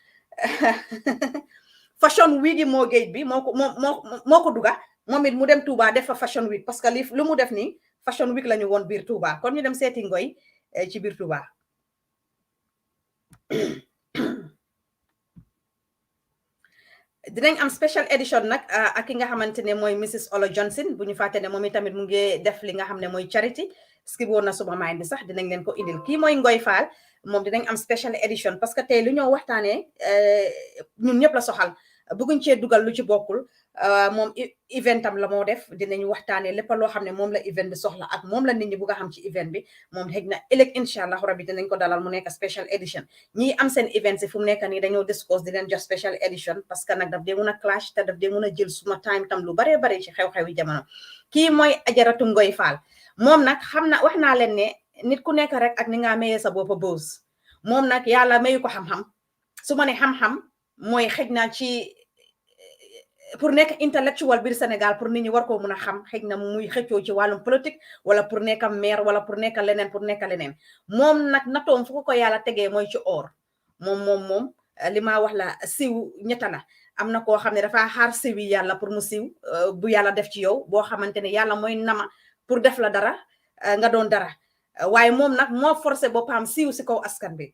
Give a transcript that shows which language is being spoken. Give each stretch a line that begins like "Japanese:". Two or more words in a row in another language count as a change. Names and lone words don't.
English: fashion week
Wolof: yi moo géej bi moo ko duga moom it mu dem Touba def fa fashion week
French: parce que
Wolof: li lu mu def nii
English: fashion week
Wolof: la ñu woon biir Touba kon ñu dem seeti ngoy ci biir Touba dinañ am
English: special edition
Wolof: nag ak ki nga xamante ne mooy Mrs Olo Johnson bu ñu fàtte ne moom itamit mu ngi def li nga xam ne mooy charity skip woon na suma mind bi sax dinañ leen ko indil kii mooy Ngoy Faal moom dinañ am
English: special edition
French: parce que
Wolof: tey lu ñoo waxtaanee ñun ñëpp la soxal bëgguñ cee dugal lu ci bokkul moom eventam la moo def dinañ waxtaanee lépp loo xam ne moom la event bi soxla ak moom la nit ñi bugg a xam ci event bi moom xëy na ëllëg
Arabic: إن شاء الله ربي
Wolof: dinañ ko dalal mu nekk
English: special edition
Wolof: ñi am seen event si fu mu nekk nii dañoo discuss di leen jox special edition
French: parce que
Wolof: nag daf dee mun a clash te daf dee mun a jël suma time tam lu baree bare ci xew-xewi jamono kii mooy Ajaratu Ngoy Faal moom nag xam na wax naa leen ne nit ku nekk rek ak ni nga mayee sa boppa boos moom nag yàlla mayu ko xam-xam su ma ne xam-xam mooy xëj na ci pour nekk intellectual biir Sénégal pour nit ñi war koo mun a xam xëj na muy xëccoo ci wàllum politique wala pour nekk maire wala pour nekk leneen moom nag natoom fu ko yàlla tegee mooy ci or moom li ma wax la siw ñetta la am na koo xam ne dafa xaar siwi yàlla pour mu siw bu yàlla def ci yow boo xamante ne yàlla mooy nama pour def la dara nga doon dara waaye moom nag moo forcé boppam siiw si kaw askan bi